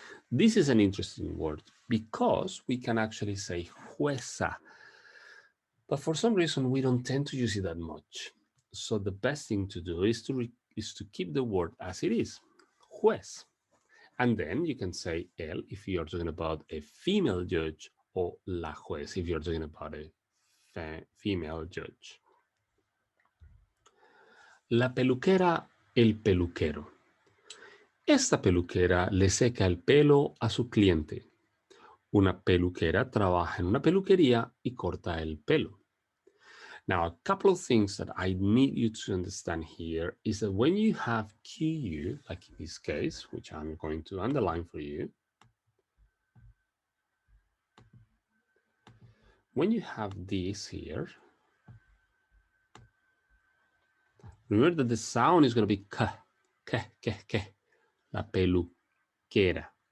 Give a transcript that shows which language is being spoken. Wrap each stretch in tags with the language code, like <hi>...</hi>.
<en>This is an interesting word because we can actually say jueza, but for some reason we don't tend to use it that much. So the best thing to do is to keep the word as it is, juez. And then you can say el if you're talking about a female judge, or la juez if you're talking about a female judge.</en> <es>La peluquera, el peluquero. Esta peluquera le seca el pelo a su cliente. Una peluquera trabaja en una peluquería y corta el pelo.</es> <en>Now, a couple of things that I need you to understand here is that when you have QU, like in this case, which I'm going to underline for you, when you have this here, remember that the sound is going to be k, la peluquera.</en>